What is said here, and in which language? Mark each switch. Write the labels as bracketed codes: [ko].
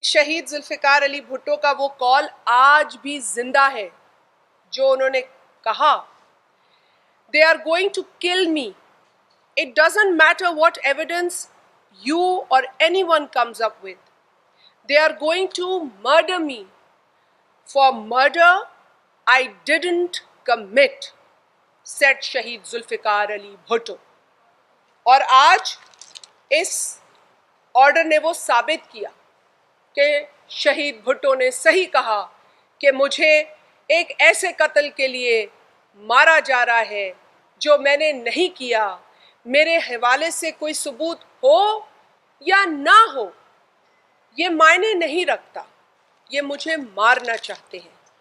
[hi] शहीद जुल्फिकार अली भुट्टो का वो कॉल आज भी जिंदा है जो उन्होंने कहा, [en] They are going to kill me. It doesn't matter what evidence you or anyone comes up with. They are going to murder me for murder I didn't commit, said Shaheed Zulfikar Ali Bhutto. [hi] और आज इस order ने वो साबित किया कि शहीद भुट्टो ने सही कहा कि मुझे एक ऐसे कत्ल के लिए मारा जा रहा है जो मैंने नहीं किया. मेरे हवाले से कोई सबूत हो या ना हो ये मायने नहीं रखता, ये मुझे मारना चाहते हैं.